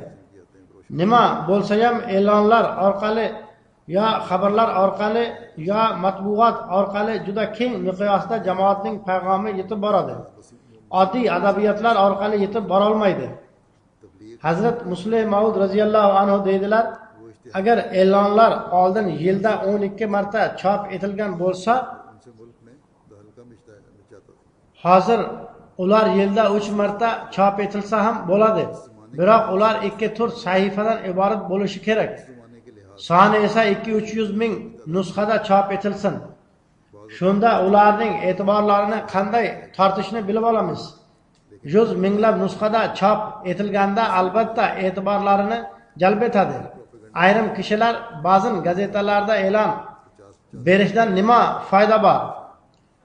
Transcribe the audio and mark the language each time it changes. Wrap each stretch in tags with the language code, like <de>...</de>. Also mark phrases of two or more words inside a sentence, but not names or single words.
<uz>Nima bo'lsa ham e'lonlar orqali yo xabarlar orqali yo matbuot orqali juda keng miqyosda jamoatning payg'omi yetib boradi. Oddiy adabiyotlar orqali yetib bora olmaydi. Hazrat Muslih Maud</uz> <ar>رضي الله عنه</ar> <uz>deydilar, agar e'lonlar oldin yilda 12 marta chop etilgan bo'lsa,</uz> <ur>ان سے ملک میں تہلکہ مچاتا تھا.</ur> <uz>hozir ular yilda 3 marta chop etilsa ham bo'ladi. Biroq ular 2-4 sahifadan iborat bo'lishi kerak.</uz> <ur>زمانے کے لحاظ</ur> <uz>Soni esa 2-300 ming nusxada chop etilsin. Shunda ularning e'tiborlarini qanday tortishni bilib olamiz. 100 minglab nusxada chop etilganda albatta e'tiborlarini jalb etadi. Ayrim kishilar ba'zi gazetalarda e'lon berishdan nima foyda bor?</uz>